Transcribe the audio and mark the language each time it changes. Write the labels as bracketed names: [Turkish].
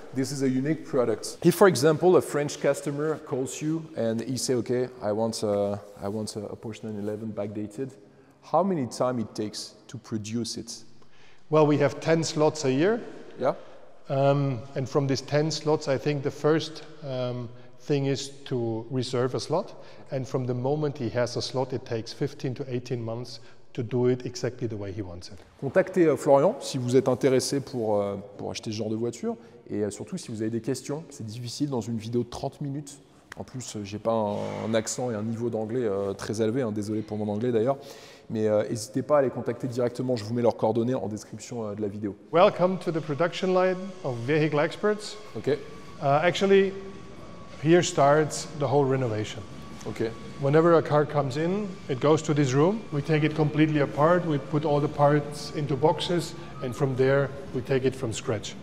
[English] This is a unique product. If, for example, a French customer calls you and he say, okay, I want a Porsche 911 backdated, how many time it takes to produce it? Well, we have 10 slots a year. Yeah. And from these 10 slots, I think the first thing is to reserve a slot. And from the moment he has a slot, it takes 15 to 18 months to do it exactly the way he wants it. [French] Contactez Florian si vous êtes intéressé pour acheter ce genre de voiture. Et surtout, si vous avez des questions, c'est difficile dans une vidéo de 30 minutes. En plus, j'ai pas un accent et un niveau d'anglais très élevé, hein, désolé pour mon anglais d'ailleurs. Mais n'hésitez pas à les contacter directement, je vous mets leurs coordonnées en description de la vidéo. [English] Welcome to the production line of Vehicle Experts. Ok. Actually, here starts the whole renovation. Ok. Whenever a car comes in, it goes to this room. We take it completely apart. We put all the parts into boxes, and from there we take it from scratch.